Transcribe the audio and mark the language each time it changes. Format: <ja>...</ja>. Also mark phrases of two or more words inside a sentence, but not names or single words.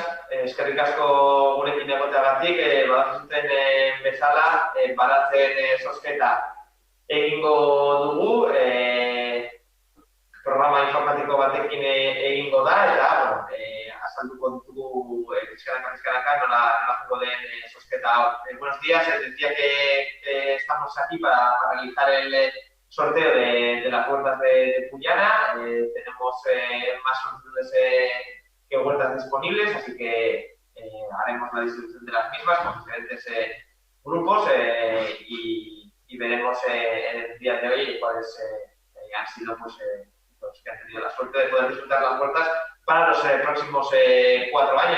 <eu>Eskerrik asko gurekin egoteagatik, badakizuten bezala, baratzen zozketa egingo dugu, programa informatiko batekin egingo da, eta, azalduko ditugu pizkanaka nola jungo den zozketa hau.</eu> <es>Buenos días, decía que estamos aquí para realizar el sorteo de las huertas de Pullana. Tenemos más solicitudes que huertas disponibles, así que haremos la distribución de las mismas con diferentes grupos y veremos en el día de hoy cuáles han sido pues, los que han tenido la suerte de poder disfrutar las huertas para los próximos 4 años.</es>